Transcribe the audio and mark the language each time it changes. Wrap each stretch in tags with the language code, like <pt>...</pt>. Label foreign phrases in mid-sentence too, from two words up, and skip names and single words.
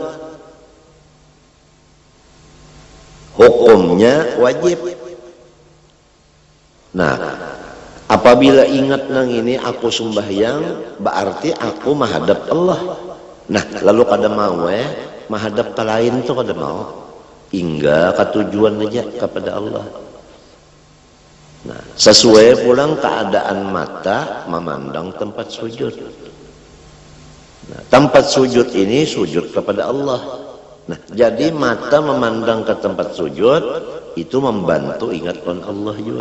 <id>Hukumnya wajib. Nah, apabila ingat nang ini aku sembahyang, berarti aku menghadap Allah.</id> <bjn>Nah, lalu kada mau menghadap ke lain tu kada mau.</bjn> <id>Hingga ke tujuan aja kepada Allah. Nah, sesuai pulang keadaan mata memandang tempat sujud. Nah, tempat sujud ini sujud kepada Allah. Nah, jadi mata memandang ke tempat sujud itu membantu ingatkan Allah juga.</id>